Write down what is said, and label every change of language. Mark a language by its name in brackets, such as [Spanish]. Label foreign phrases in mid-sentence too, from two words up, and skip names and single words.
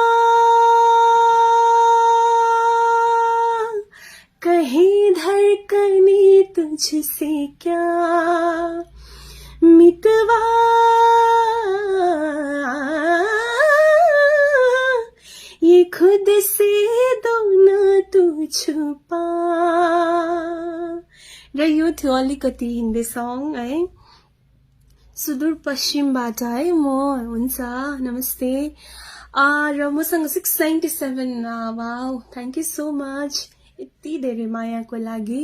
[Hindi] कहे धड़कने तुझसे क्या, मितवा ये खुद से दो न तू छुपा। [Nepali] र यो थियो अलिकति हिन्दी सङ है, सुदूर पश्चिमबाट है म। हुन्छ, नमस्ते। र मसँग 697, वाउ, [English] thank you so much [Nepali] यति धेरै मायाको लागि।